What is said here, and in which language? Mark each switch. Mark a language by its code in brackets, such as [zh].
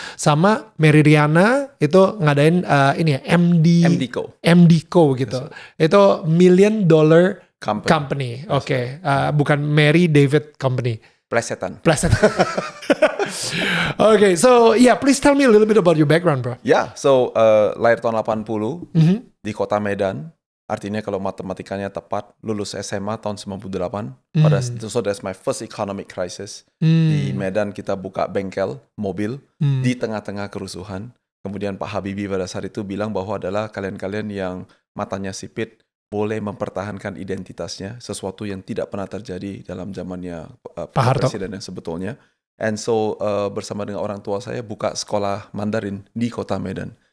[id] Sama Mary Riana itu ngadain ini ya MDco gitu. [en] Itu $1 million company. Oke. [id] Bukan Mary David Company. Plesetan. [en] Okay, so yeah, please tell me a little bit about your background, bro. Yeah, so [id] lahir tahun 80 di kota Medan. Artinya kalau matematikanya tepat, lulus SMA tahun 98. [en] So that's my first economic crisis. [id] Di Medan kita buka bengkel mobil di tengah-tengah kerusuhan. Kemudian Pak Habibie pada saat itu bilang bahwa adalah kalian-kalian yang matanya sipit boleh mempertahankan identitasnya, sesuatu yang tidak pernah terjadi dalam zamannya Pak Presiden yang sebetulnya. [en] And so [id] bersama dengan orang tua saya buka sekolah Mandarin di kota Medan.